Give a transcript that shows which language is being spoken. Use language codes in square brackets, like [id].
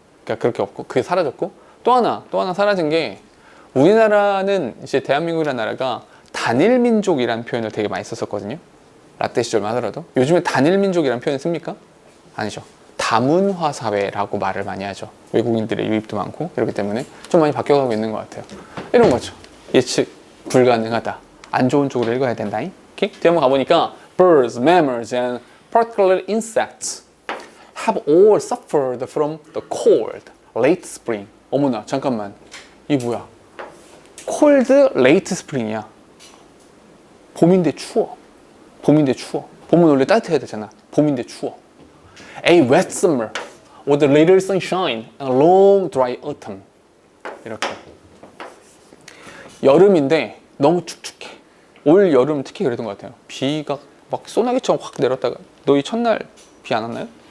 [ko] 그러니까 그렇게 없고 그게 사라졌고 또 하나 사라진 게 우리나라는 이제 대한민국이라는 나라가 단일민족이라는 표현을 되게 많이 썼었거든요. 라떼 시절만 하더라도 요즘에 단일민족이라는 표현 씁니까? 아니죠. 다문화 사회라고 말을 많이 하죠. 외국인들의 유입도 많고 이렇기 때문에 좀 많이 바뀌어가고 있는 것 같아요. 이런 거죠. 예측 불가능하다. 안 좋은 쪽으로 읽어야 된다. 오케이? 뒤에 한번 가보니까 [en] birds, mammals, and particular insects have all suffered from the cold late spring. [ko] 어머나 잠깐만. 이게 뭐야? [en] cold late spring이야. [ko] 봄인데 추워. 봄인데 추워. 봄은 원래 따뜻해야 되잖아. 봄인데 추워. [en] A wet summer with little sunshine and a long dry autumn. [ko] 이렇게. 여름인데 너무 축축해. 올 여름 특히 그랬던 것 같아요. 비가 막 소나기처럼 확 내렸다가 너희 첫날 비 안 왔나요?